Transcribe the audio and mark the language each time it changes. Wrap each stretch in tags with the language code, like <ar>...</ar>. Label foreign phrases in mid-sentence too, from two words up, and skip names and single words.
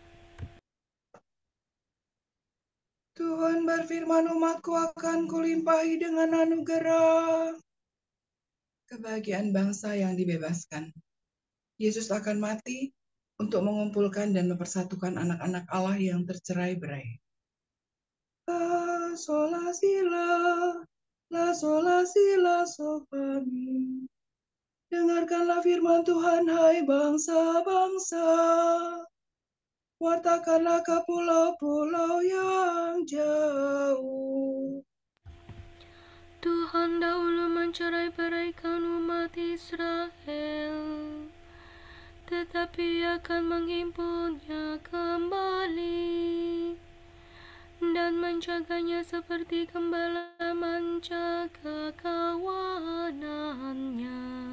<id>Tuhan berfirman, umatku akan kulimpahi dengan anugerah. Kebahagiaan bangsa yang dibebaskan. Yesus akan mati untuk mengumpulkan dan mempersatukan anak-anak Allah yang tercerai-berai. La, sola, si, la, sola, si, la, so, fa, mi. Dengarkanlah firman Tuhan, hai bangsa-bangsa. Wartakanlah ke pulau-pulau yang jauh. Tuhan dahulu mencerai-beraikan umat Israel, tetapi akan menghimpunnya kembali dan menjaganya seperti gembala menjaga kawanannya.</id>